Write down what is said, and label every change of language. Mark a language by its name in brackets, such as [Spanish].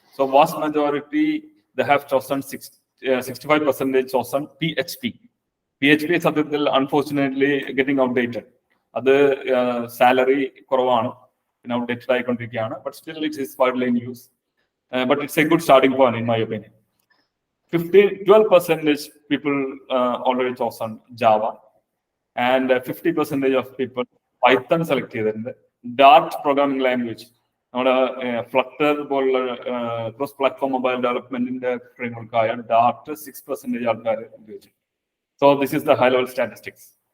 [English] So vast majority they have chosen 65% chosen PHP. [Malayalam] PHP സത്യത്തിൽ [English] Unfortunately getting outdated. [Malayalam] അത് salary കുറവാണ്, പിന്നെ outdated ആയിക്കൊണ്ടിരിക്കുകയാണ്. [English] But still it is widely in use. But it's a good starting point in my opinion. 12% people already chosen Java, and 50% of people Python select ചെയ്തിട്ടുണ്ട്. [Malayalam] Dart programming language, നമ്മുടെ flutter പോലുള്ള cross platform mobile ഡെവലപ്മെന്റിന്റെ framework ആയ Dart 6% ആൾക്കാർ ഉപയോഗിച്ചു. [English] So this is the high level statistics.